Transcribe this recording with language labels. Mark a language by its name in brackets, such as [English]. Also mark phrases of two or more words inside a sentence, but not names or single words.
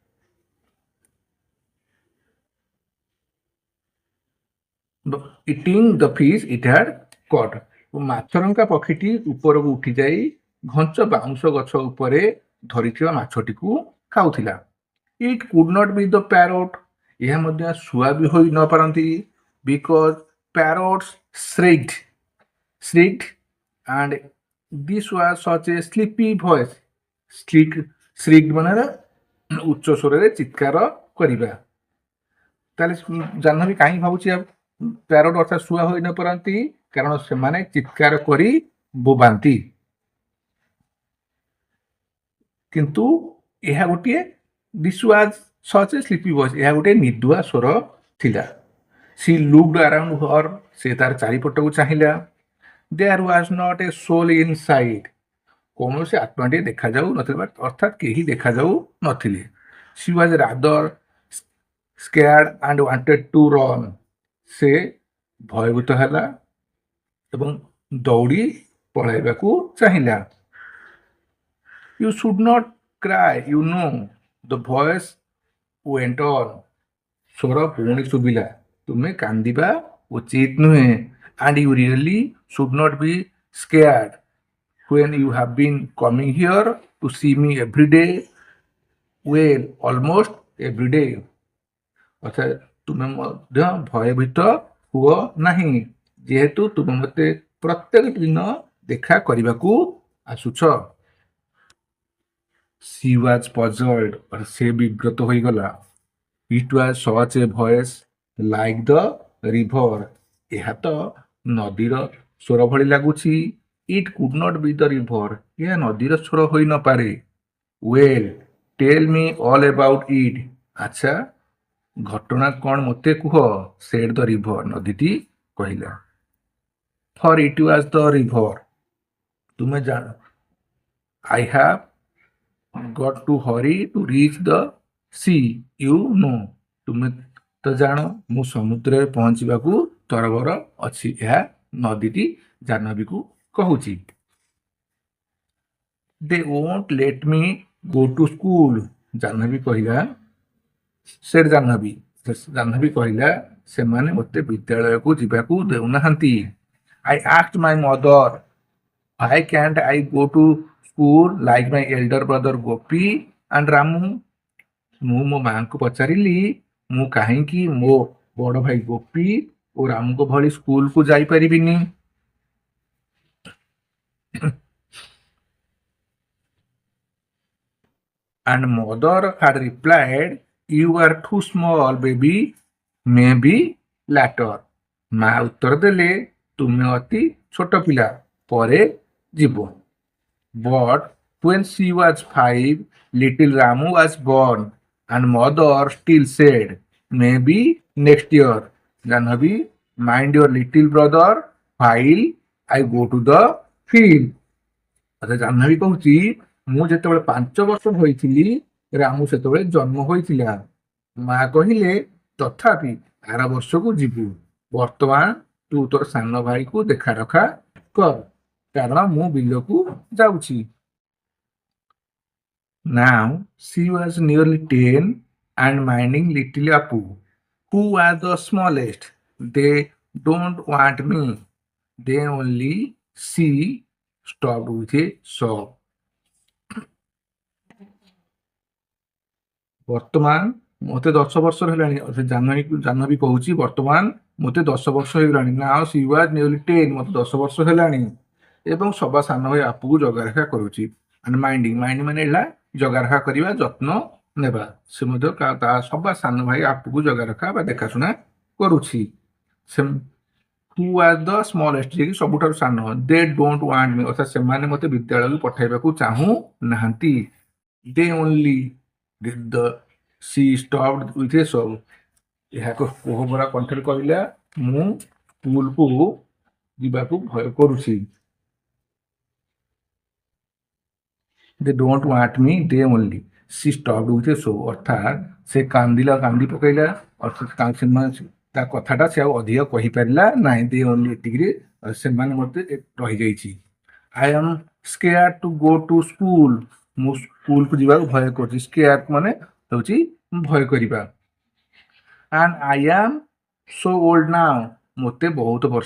[English] eating the fish it had caught, [Odia] ମାଛରଙ୍କା ପକ୍ଷୀଟି ଉପରକୁ ଉଠିଯାଇ ଘଞ୍ଚ ବାଉଁଶ ଗଛ ଉପରେ ଧରିଥିବା ମାଛଟିକୁ ଖାଉଥିଲା। [English] It could not be the parrot, [Odia] ଏହା ମଧ୍ୟ ଶୁଆ ବି ହୋଇ ନ ପାରନ୍ତି। [English] Because parrots shrieked and this was such a sleepy voice. [Odia] shrieked ମାନେ ଉଚ୍ଚ ସ୍ୱରରେ ଚିତ୍କାର କରିବା। ତାହେଲେ ଜାହ୍ନବୀ କାହିଁକି ଭାବୁଛି ପ୍ୟାରୋଟ୍ ଅର୍ଥାତ୍ ଶୁଆ ହୋଇ ନ ପାରନ୍ତି? କାରଣ ସେମାନେ ଚିତ୍କାର କରି ବୋବାନ୍ତି। କିନ୍ତୁ ଏହା ଗୋଟିଏ [English] this was such a sleepy voice, [Odia] ଏହା ଗୋଟିଏ ନିଦୁଆ ସ୍ୱର ଥିଲା। [English] she looked around her, [Odia] ସେ ତାର ଚାରିପଟକୁ ଚାହିଁଲା। [English] there was not a soul inside, [Odia] କୌଣସି ଆତ୍ମାଟିଏ ଦେଖାଯାଉ ନଥିଲା, ଅର୍ଥାତ୍ କେହି ଦେଖାଯାଉ ନଥିଲେ। [English] she was rather scared and wanted to run, [Odia] ସେ ଭୟଭୀତ ହେଲା ଏବଂ ଦୌଡ଼ି ପଳାଇବାକୁ ଚାହିଁଲା। [English] you should not cry, you know, the voice went on, [Odia] ସ୍ୱର ପୁଣି ଶୁଭିଲା, ତୁମେ କାନ୍ଦିବା ଉଚିତ ନୁହେଁ। [English] and you really should not be scared when you have been coming here to see me every day, well, almost every day, [Odia] ଅର୍ଥାତ୍ ତୁମେ ମଧ୍ୟ ଭୟଭୀତ ହୁଅ ନାହିଁ, ଯେହେତୁ ତୁମେ ମୋତେ ପ୍ରତ୍ୟେକ ଦିନ ଦେଖା କରିବାକୁ ଆସୁଛ। [English] she was puzzled, [Odia] ସେ ବିବ୍ରତ ହୋଇଗଲା। [English] it was such a voice like the river, [Odia] ଏହା ତ ନଦୀର ସ୍ୱର ଭଳି ଲାଗୁଛି। [English] it could not be the river, [Odia] ଏହା ନଦୀର ସ୍ୱର ହୋଇନପାରେ। [English] well, tell me all about it, [Odia] ଆଚ୍ଛା ଘଟଣା କ'ଣ ମୋତେ କୁହ, [English] said the river, [Odia] ନଦୀଟି କହିଲା। [English] for it was the river, [Odia] ତୁମେ ଜାଣ, [English] I have got to hurry to reach the sea, you know, [Odia] ତୁମେ ତ ଜାଣ ମୁଁ ସମୁଦ୍ରରେ ପହଞ୍ଚିବାକୁ ତରବର ଅଛି, ଏହା ନଦୀଟି ଜାହ୍ନବୀକୁ କହୁଛି। [English] they won't let me go to school, [Odia] ଜାହ୍ନବୀ କହିଲା। said ଜାହ୍ନବୀ, ଜାହ୍ନବୀ କହିଲା ସେମାନେ ମୋତେ ବିଦ୍ୟାଳୟକୁ ଯିବାକୁ ଦେଉନାହାନ୍ତି। [English] I asked my mother, why can't I go to school like my elder brother Gopi and Ramu, [Odia] ମୁଁ ମୋ ମାଙ୍କୁ ପଚାରିଲି ମୁଁ କାହିଁକି ମୋ ବଡ଼ ଭାଇ ଗୋପୀ ଓ ରାମଙ୍କ ଭଳି ସ୍କୁଲକୁ ଯାଇପାରିବିନି। [English] and mother had replied, you are too small baby, maybe later, [Odia] ମା ଉତ୍ତର ଦେଲେ ତୁମେ ଅତି ଛୋଟ ପିଲା, ପରେ ଯିବ। [English] but when she was 5, little Ramu was born and mother still said, maybe next year, Janhavi, mind your little brother while I go to the field। [Odia] ଆଚ୍ଛା ଜାହ୍ନବୀ କହୁଛି ମୁଁ ଯେତେବେଳେ 5 ବର୍ଷ ହୋଇଥିଲି ରାମୁ ସେତେବେଳେ ଜନ୍ମ ହୋଇଥିଲା। ମା କହିଲେ ତଥାପି ଆର ବର୍ଷକୁ ଯିବୁ, ବର୍ତ୍ତମାନ ତୁ ତୋର ସାନ ଭାଇକୁ ଦେଖା ରଖା କର, କାରଣ ମୁଁ ବିଲକୁ ଯାଉଛି। [English] now she was nearly 10 and minding little Apu, who was the smallest. they don't want me, they only see, stopped with a sob। [Odia] ବର୍ତ୍ତମାନ ମୋତେ 10 ବର୍ଷର ହେଲାଣି, ଜାହ୍ନବୀ କହୁଛି ବର୍ତ୍ତମାନ ମୋତେ 10 ବର୍ଷ ହେଇଗଲାଣି। [English] now she was nearly 10, [Odia] ମୋତେ 10 ବର୍ଷ ହେଲାଣି ଏବଂ ସବା ସାନ ଭାଇ ଆପୁକୁ ଜଗାରଖା କରୁଛି। [English] and minding [Odia] ମାନେ ହେଲା ଜଗାରଖା କରିବା, ଯତ୍ନ ନେବା, ସେ ମଧ୍ୟ ତା ସବା ସାନ ଭାଇ ଆପୁକୁ ଜଗାରଖା ବା ଦେଖାଶୁଣା କରୁଛି। [English] who was the smallest, [Odia] ଯିଏକି ସବୁଠାରୁ ସାନ। [English] they don't want me, [Odia] ଅର୍ଥାତ୍ ସେମାନେ ମୋତେ ବିଦ୍ୟାଳୟକୁ ପଠାଇବାକୁ ଚାହୁଁ ନାହାନ୍ତି। [English] they only, she stopped with a sob, [Odia] ଏହାକୁ କୋହଭରା କଣ୍ଠରେ କହିଲା ମୁଁ ସ୍କୁଲକୁ ଯିବାକୁ ଭୟ କରୁଛି। [English] they don't want me they only see stop with a so [Odia] ଅର୍ଥାତ୍ ସେ କାନ୍ଦିଲା କାନ୍ଦି ପକାଇଲା ଅର୍ଥାତ୍ ସେମାନେ ତା କଥାଟା ସେ ଆଉ ଅଧିକ କହିପାରିଲା ନାହିଁ [English] they only [Odia] ଏତିକିରେ ସେମାନେ ମୋତେ ରହିଯାଇଛି [English] I am scared to go to school [Odia] ମୁଁ ସ୍କୁଲକୁ ଯିବାକୁ ଭୟ କରୁଛି ସ୍କେୟାର୍ଡ ମାନେ ହେଉଛି ଭୟ କରିବା [English] and I am so old now [Odia] ମୋତେ ବହୁତ ବର୍ଷ